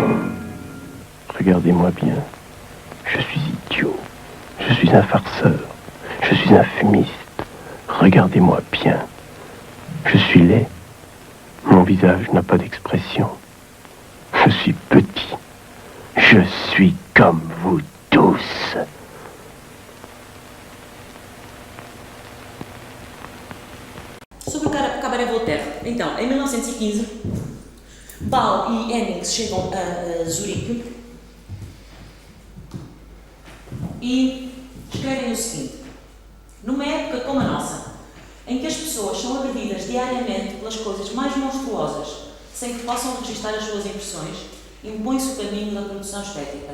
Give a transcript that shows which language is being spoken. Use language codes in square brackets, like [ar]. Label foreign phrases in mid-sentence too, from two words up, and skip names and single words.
[fr] Regardez-moi bien, je suis idiot, je suis un farceur, je suis un fumiste. Regardez-moi bien, je suis laid, mon visage n'a pas d'expression. Je suis petit, je suis comme vous tous. [pt] Sobre o cabaré Voltaire. Então, em 1915, Ball e Hennings chegam a Zurique e escrevem o seguinte: numa época como a nossa, em que as pessoas são agredidas diariamente pelas coisas mais monstruosas, sem que possam registrar as suas impressões, impõe-se o caminho da produção estética.